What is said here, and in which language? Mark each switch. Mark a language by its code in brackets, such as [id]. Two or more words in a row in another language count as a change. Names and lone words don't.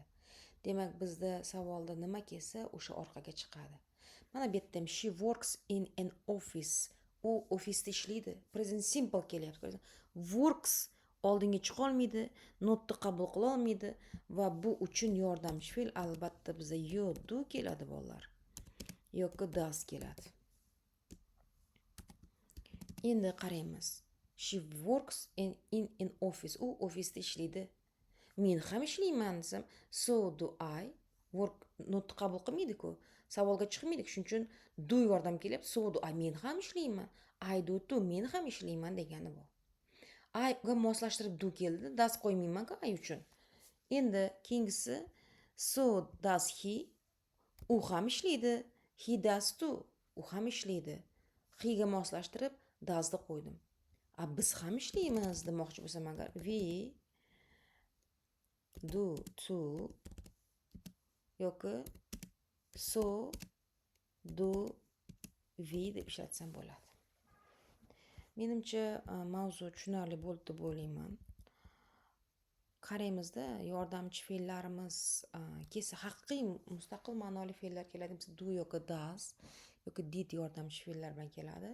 [uz] Demak, bizda savolda nima kelsa, o'sha orqaga chiqadi. Mana bu yerda [en] she works in an office. [uz] U ofisda ishlaydi. [en] Present simple [uz] kelyapti. Works oldinga chiqa olmaydi, notni qabul qila olmaydi va bu uchun yordamchi fe'l albatta bizda do keladi bolalar. Yoki does keladi. Endi qaraymiz. [en] She works in an office. [uz] U ofisda ishlaydi. Men ham ishlayman desam, [en] so do I. [uz] Work notni qabul qilmaydi-ku. Savolga chiqmaydi. Shuning uchun do yordam kelyapti. [en] So do I. [uz] Men ham ishlayman. [en] I do too. [uz] Men ham ishlayman degani bu. I ga moslashtirib do keldi. Does qo'ymayman-ku I uchun. Endi keyingisi [en] so does he. [uz] U ham ishlaydi. [en] He does too. [uz] U ham ishlaydi. He ga moslashtirib does'ni qo'ydim. Biz ham ishlaymiz demoqchi bo'lsam agar [en] we do too [uz] yoki [en] so do we [uz] deb ishlatsam bo'ladi. Menimcha mavzu tushunarli bo'ldi deb o'ylayman. Qaraymizda yordamchi fe'llarimiz kelsa haqiqiy mustaqil ma'noli fe'llar keladi. Do yoki does yoki did yordamchi fe'llar bilan keladi.